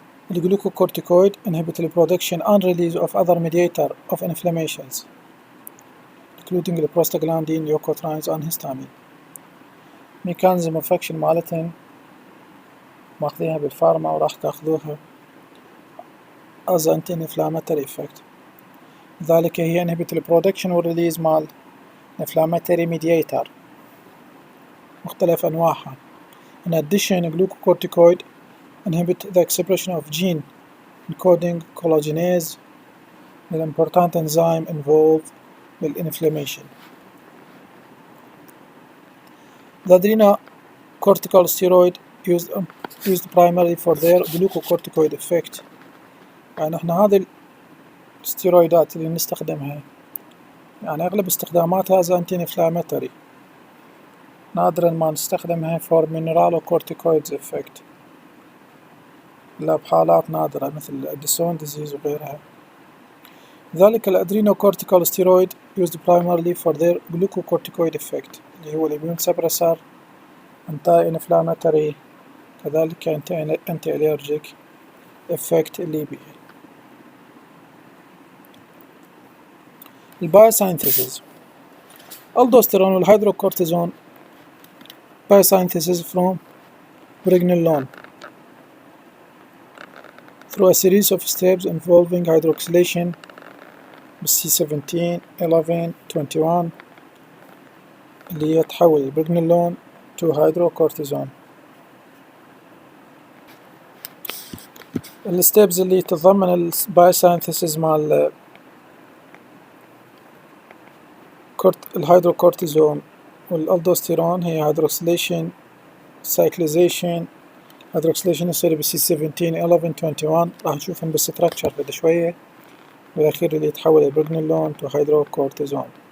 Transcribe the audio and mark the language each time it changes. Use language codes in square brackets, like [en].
[en] The glucocorticoid inhibit the production and release of other mediator of inflammations, including the prostaglandin, leukotrienes, and histamine. [ar] Mechanism of action مالتهن ماخذينها بالفارما وراح تاخذوها as anti-inflammatory effect. لذلك هي inhibit the production والريليز مال inflammatory mediator مختلف أنواعها. [en] In addition, glucocorticoid inhibit the expression of gene encoding collagenase, an important enzyme involved with inflammation. The adrenocortical steroid used primarily for their glucocorticoid effect. [ar] يعني احنا هذه الستيرويدات اللي نستخدمها يعني أغلب استخداماتها as anti-inflammatory. نادرا ما نستخدمها for mineralocorticoids effect إلا بحالات نادرة مثل Addison disease وغيرها. [en] ذلك الادرينوكورتيكال steroid used primarily for their glucocorticoid effect اللي هو immune suppressor, anti-inflammatory كذلك anti-allergic effect اللي بيه. [ar] البايوسينثيسيس. [en] الدوستيرون والهيدروكورتيزون biosynthesis from pregnenolone through a series of steps involving hydroxylation C17, 11, 21 اللي هي تحول البريجنيلون to hydrocortisone. [ar] الستيبز اللي تتضمن البايوسينثيسيس مال الهيدروكورتيزون والالدوستيرون هي هيدروكسيليشن سايكليزيشن. هيدروكسيليشن يصير ب C17, 11, 21 راح نشوفهم بالستراكشر بعد شوية. والأخير اللي يتحول البريجنيلون to hydrocortisone.